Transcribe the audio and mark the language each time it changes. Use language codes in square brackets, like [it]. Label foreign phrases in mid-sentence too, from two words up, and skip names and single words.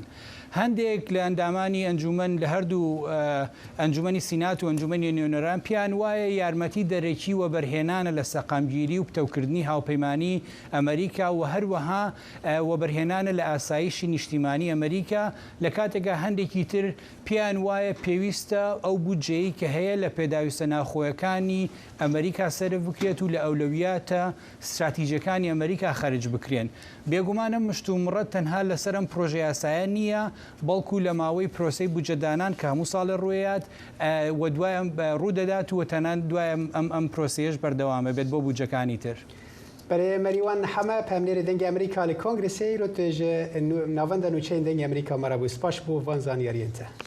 [ckb] هەندێک لە ئەندامانی ئەنجومەن لە هەردوو ئەنجومەنی سینات و ئەنجومەنی نوێنەران پیان وایە یارمەتی دەرەکی و بەرهێنانە لە سەقامگیری و پتەوکردنی هاوپەیمانی ئەمریکا و هەروەها وەبەرهێنانە لە ئاسایشی نیشتیمانی ئەمریکا، لە کاتێکا هەندێکی تر پیان وایە پێویستە ئەو بودجەیە کە هەیە لە پێداویستە ناوخۆیەکانی ئەمریکا سەرف بکرێت و لە ئەولەویاتە استراتیژیەکانی ئەمریکا خەرج بکرێن. بێگومانە مشتومڕەت تەنها لەسەر ئەم پرۆژە یاسایە نییە، بەڵکو لە ماوەی پرۆسەی بودجەدانان کە هەموو ساڵە ڕوێات و دوای ڕوودەدات و تەنان دوای ئەم پرۆسەیەش بەردەوامە بێت بۆ بودجەکانی تر. برای مریوان همه پامنێری دەنگی ئەمریکا لە کۆنگرسی رو توێژە ناوەندە نوچەین دەنگی ئەمریکا مەرەبوو سپاش بۆ وان زانیاریەتە.